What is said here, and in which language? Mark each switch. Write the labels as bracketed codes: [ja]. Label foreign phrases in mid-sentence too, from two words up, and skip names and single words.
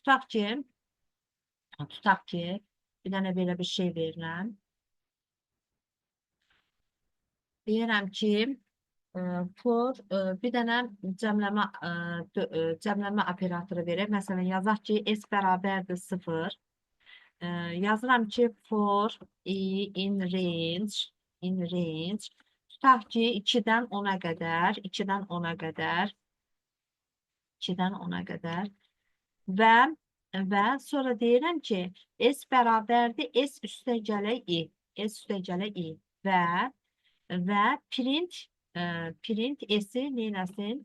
[az] Tutaq ki, bir dənə belə bir şey verirəm. Deyirəm ki, for bir dənə cəmləmə operatoru verir. Məsələn, yazaq ki, s bərabərdir 0. Yazıram ki, [en] for i in range [az] tutaq ki, 2-dən 10-a qədər, 2-dən 10-a qədər, 2-dən 10-a qədər və sonra deyirəm ki, s bərabərdir s üstə gələ i, s üstə gələ i və print s-i neynəsin?